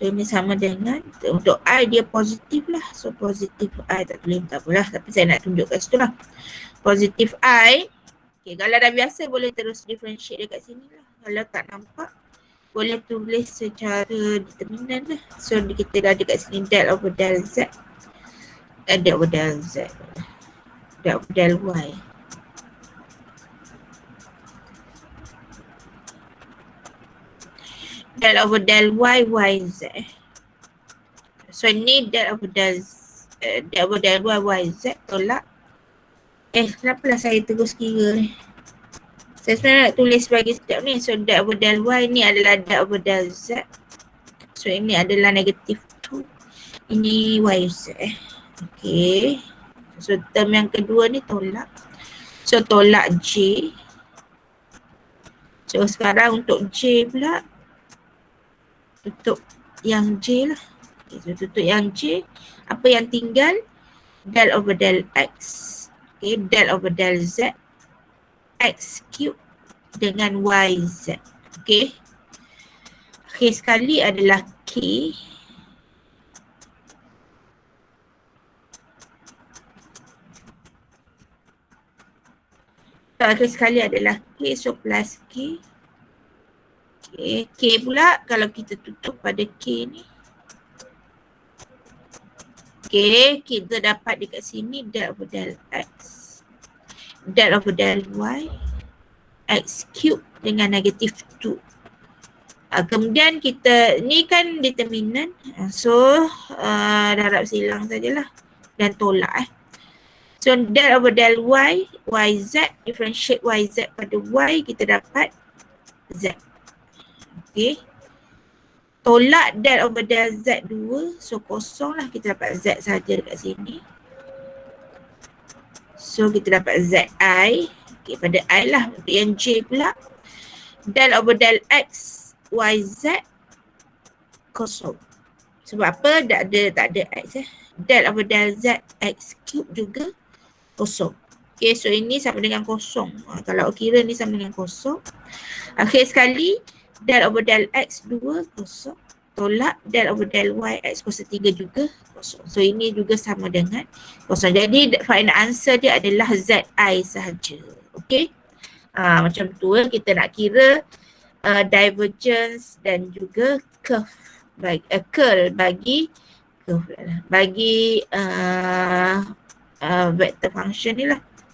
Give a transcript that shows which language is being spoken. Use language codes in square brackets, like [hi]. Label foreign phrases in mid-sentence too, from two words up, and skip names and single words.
[ms] So ini sama dengan, untuk I dia positif lah. So positif I tak tulis tak apalah. Tapi saya nak tunjuk kat situ lah. Positif I. Okay, kalau dah biasa boleh terus differentiate dekat sini lah. Kalau tak nampak, boleh tulis secara determinan lah. [en] So [ms] kita dah ada kat sini [en] del over del Z. Del over del Z. Del over del Y. Del over del Y, YZ. So ni del over del Y, [ms] YZ tolak. Kenapa lah saya terus kira ni? Saya sebenarnya nak tulis bagi setiap ni. [en] So del over del Y [ms] ni adalah [en] del over del Z. So [ms] ini adalah negatif 2. Ini YZ. Okay. So term yang kedua ni tolak. So tolak J. So sekarang untuk J pula, tutup yang J lah. Okay, so tutup yang J. Apa yang tinggal? [en] Del over del X. Okay, del over del Z. X cube dengan YZ. Okay. [ms] Akhir sekali adalah K. So, akhir sekali adalah K. [en] So plus K. Okay. [ms] K pula kalau kita tutup pada K ni. Okay, kita dapat dekat sini [en] del over del X. Del over del Y. X cube [ms] dengan negatif 2. Kemudian kita, ni kan determinant. So, darab silang sajalah. Dan tolak So, [en] del over del Y, [ms] YZ, differentiate YZ pada Y, kita dapat Z. Okay. Tolak [en] del over del Z 2, [ms] so kosong lah, kita dapat Z saja dekat sini. So kita dapat ZI. Okay, pada I lah. Untuk yang J pula, [en] del over del X, YZ, kosong. [ms] Sebab apa? Tak ada X [en] Del over del Z, X cube [ms] juga kosong. Okay, so ini sama dengan kosong. Kalau kira ni sama dengan kosong. Akhir sekali, [en] del over del X 2 kosong. [ms] Tolak [en] del over del Y X [ms] kuasa 3 juga kosong. So ini juga sama dengan kosong. Jadi [en] final answer [ms] dia adalah ZI sahaja. Okay. Macam tu kita nak kira divergence dan juga curve bagi [en] vector function [ms] ni lah.